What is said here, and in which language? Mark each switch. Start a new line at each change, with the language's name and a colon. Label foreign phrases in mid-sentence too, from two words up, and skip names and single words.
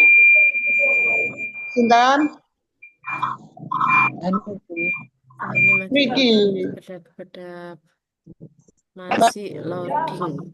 Balinese: Sintan? Anu,
Indonesian: Nah, ini masih
Balinese: Niki. kedap-kedap,
Indonesian: masih loading.